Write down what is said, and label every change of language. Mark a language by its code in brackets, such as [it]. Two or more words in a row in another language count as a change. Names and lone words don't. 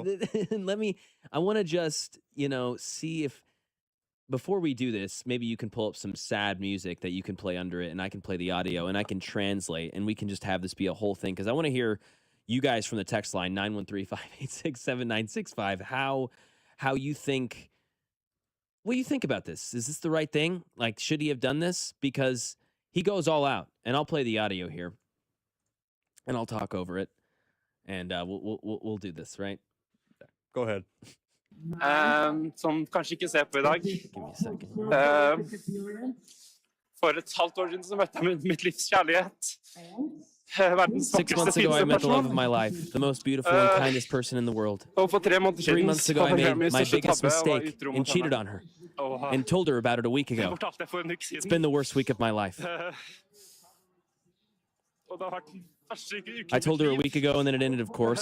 [en] I want to just, see if, before we do this, maybe you can pull up some sad music that you can play under it, and I can play the audio, and I can translate, and we can just have this be a whole thing, because I want to hear you guys from the text line, 913-586-7965, how you think, what do you think about this? Is this the right thing? Like, should he have done this? Because he goes all out, and I'll play the audio here, and I'll talk over it, and we'll do this, right? Go ahead. [no] Som kanskje ikke ser på I dag. [en] Give me a second. [no] For et halvt år siden så møtte jeg mitt livs kjærlighet. [en] 6 months ago, I met the love of my life, the most beautiful and kindest person in the world. 3 months ago, I made my biggest mistake and cheated on her and told her about it a week ago. It's been the worst week of my life. I told her a week ago, and then it ended, of course.